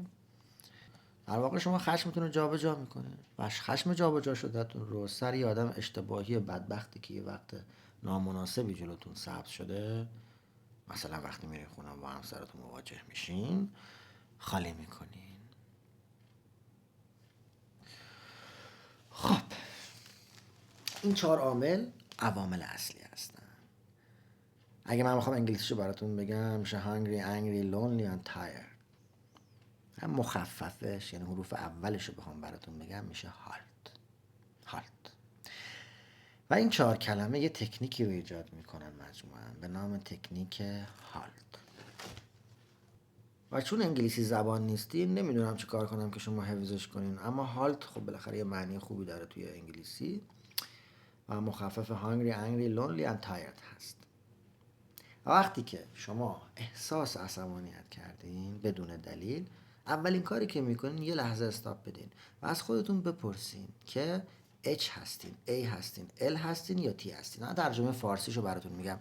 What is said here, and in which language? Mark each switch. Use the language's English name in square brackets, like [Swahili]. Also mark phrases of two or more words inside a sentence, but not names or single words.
[Persian] در واقع شما خشمتون رو جابجا میکنید و خشم جابجا شدهتون رو سر یه آدم اشتباهی بدبختی که یه وقت نامناسبی جلوتون ثبت شده، مثلا وقتی میرین خونه با همسرتون مواجه میشین، خالی میکنین. خب این 4 عامل عوامل اصلی هستن. اگه من بخوام انگلیسیشو براتون بگم میشه [English] hungry, angry, lonely and tired. [Persian] هم مخففش یعنی حروف اولشو بخوام براتون بگم میشه هالت. و این 4 کلمه یه تکنیکی رو ایجاد میکنن مجموعاً به نام تکنیک هالت. و چون انگلیسی زبان نیستین نمیدونم چه کار کنم که شما حفظش کنین، اما هالت خب بالاخره یه معنی خوبی داره توی انگلیسی و مخفف [English] hungry, angry, lonely and tired [Persian] هست. و وقتی که شما احساس عصبانیت کردین بدون دلیل، اولین کاری که میکنین یه لحظه استاپ بدین و از خودتون بپرسین که H هستین، A هستین، L هستین یا T هستین. من ترجمه فارسیشو براتون میگم.